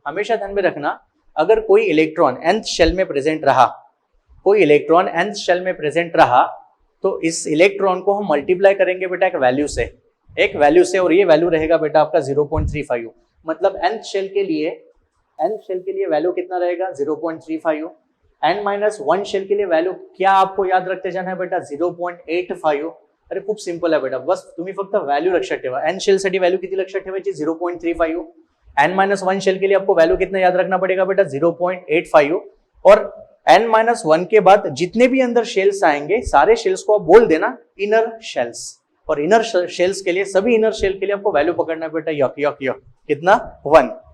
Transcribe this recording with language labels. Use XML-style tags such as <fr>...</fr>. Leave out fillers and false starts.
<hi>हमेशा ध्यान में रखना, अगर कोई इलेक्ट्रॉन nth शेल में प्रेजेंट रहा, कोई इलेक्ट्रॉन nth शेल में प्रेजेंट रहा, तो इस इलेक्ट्रॉन को हम मल्टीप्लाई करेंगे बेटा एक वैल्यू से, एक वैल्यू से, और ये वैल्यू रहेगा बेटा आपका 0.35. मतलब nth शेल के लिए वैल्यू कितना रहेगा 0.35. n-1 शेल के लिए वैल्यू क्या आपको याद रखते जाना है बेटा 0.85.</hi> <mr>अरे खूप सिंपल आहे बेटा, बस तुम्ही फक्त व्हॅल्यू लक्षात ठेवा. n शेल साठी व्हॅल्यू किती लक्षात ठेवायची 0.35.</mr> <hi>n-1 शेल के लिए आपको वैल्यू कितना याद रखना पड़ेगा बेटा 0.85. और n-1 के बाद जितने भी अंदर शेल्स आएंगे, सारे शेल्स को आप बोल देना इनर शेल्स. और इनर शेल्स के लिए, सभी इनर शेल के लिए आपको वैल्यू पकड़ना है बेटा यक यक यक, कितना 1.</hi>